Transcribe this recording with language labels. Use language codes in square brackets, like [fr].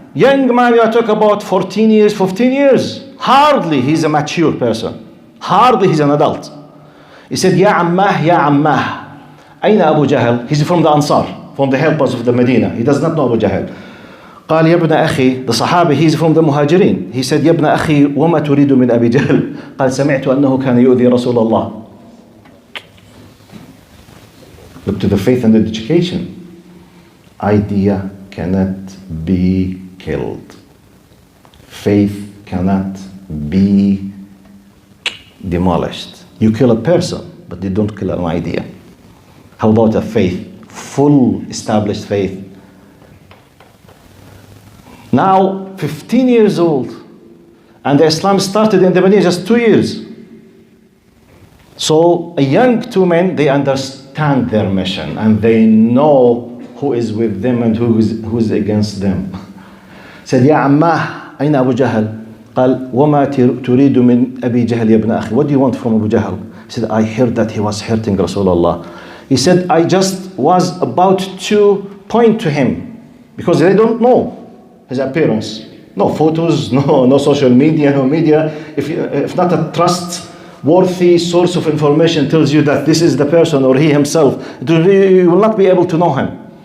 [en] Young man, you are talking about 14 years, 15 years. Hardly he's a mature person. Hardly he's an adult. He said, [ar] Ya Ammah, Ya Ammah. Aina Abu Jahl? [en] He's from the Ansar, from the helpers of the Medina. He does not know Abu Jahl. [ar] قال يا ابن أخي, [en] the Sahabi, he's from the Muhajirin. He said, [ar] يا ابن أخي وما تريد من أبي جهل؟ قال سمعت أنه كان يؤذي رسول الله. [en] Look to the faith and education. Idea cannot be killed. Faith cannot be demolished. You kill a person, but you don't kill an idea. How about a faith? Full established faith. Now, 15 years old, and the Islam started in the Medina just 2 years. So, a young two men, they understand their mission, and they know who is with them and who is against them. Said, [ar] Ya Ammah, Aina Abu Jahl? قال, وما تريد من أبي جهل يا ابن أخي? [en] What do you want from Abu Jahl? He said, I heard that he was hurting Rasulullah. He said, I just was about to point to him, because they don't know his appearance. No photos, no social media, no media. If not a trustworthy source of information tells you that this is the person or he himself, you will not be able to know him.